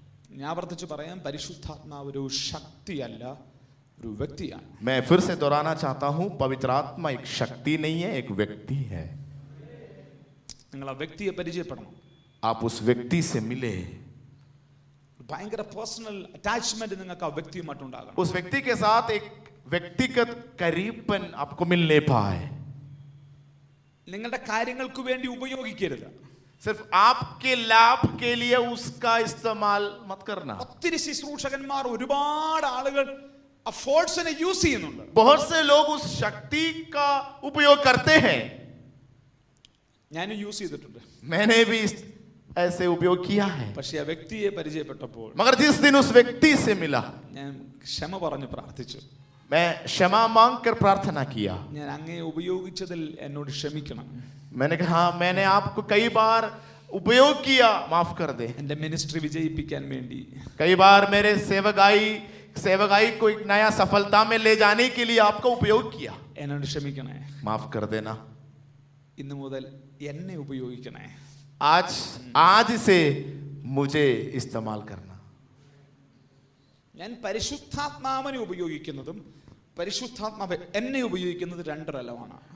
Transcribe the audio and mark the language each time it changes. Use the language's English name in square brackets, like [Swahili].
[Malayalam] ഞാൻ ആവർത്തിച്ച് പറയാം, പരിശുദ്ധാത്മാവ് ഒരു ശക്തിയല്ല, ഒരു വ്യക്തിയാണ്. [Hindi] मैं फिर से दोहराना चाहता हूं, पवित्र आत्मा एक शक्ति नहीं है, एक व्यक्ति है. [Malayalam] നിങ്ങൾ ആ വ്യക്തിയെ പരിചയപ്പെടണം. [Hindi] आप उस व्यक्ति से मिले, [Malayalam] ഭയങ്കര പേഴ്സണൽ അറ്റാച്ച്മെന്റ് നിങ്ങൾക്ക് ആ വ്യക്തിയുമായിട്ടുണ്ടാകണം. [Hindi] उस व्यक्ति के साथ एक व्यक्तिगत करीबन आपको मिल नहीं पाए. [Malayalam] നിങ്ങളുടെ കാര്യങ്ങൾക്ക് വേണ്ടി ഉപയോഗിക്കരുത്. [Hindi] सिर्फ आपके लाभ के लिए उसका इस्तेमाल मत करना. [Malayalam] ഒത്തിരി ശുശ്രൂഷകന്മാർ, ഒരുപാട് ആളുകൾ ആ ഫോഴ്സിനെ യൂസ് ചെയ്യുന്നുണ്ട്. [Hindi] बहुत से लोग उस शक्ति का उपयोग करते हैं. [Malayalam] ഞാനും യൂസ് ചെയ്തിട്ടുണ്ട്. [Hindi] मैंने भी ऐसे उपयोग किया है. [Malayalam] പക്ഷെ ആ വ്യക്തിയെ പരിചയപ്പെട്ടപ്പോൾ [Hindi] मगर जिस दिन उस व्यक्ति से मिला, [Malayalam] ഞാൻ ക്ഷമ പറഞ്ഞു പ്രാർത്ഥിച്ചു. [Hindi] मैं क्षमा मांग कर प्रार्थना किया. [Malayalam] ഞാൻ അങ്ങയെ ഉപയോഗിച്ചതിൽ എന്നോട് ക്ഷമിക്കണം. [Hindi] मैंने कहा मैंने आपको कई बार उपयोग किया, माफ कर दे. [Malayalam] എന്റെ മിനിസ്ട്രി വിജയിപ്പിക്കാൻ വേണ്ടി [Hindi] कई बार मेरे सेवकाई को एक नया सफलता में ले जाने के लिए आपका उपयोग किया, [Malayalam] എന്നോട് ക്ഷമിക്കണേ. [Hindi] माफ कर देना. [Malayalam] ഇന്നു മുതൽ എന്നെ ഉപയോഗിക്കണേ. [Hindi] आज से मुझे इस्तेमाल करना. [Malayalam] ഞാൻ പരിശുദ്ധാത്മാവിനെ ഉപയോഗിക്കുന്നതും പരിശുദ്ധാത്മാവ് എന്നെ ഉപയോഗിക്കുന്നത് രണ്ട് തലമാണ്.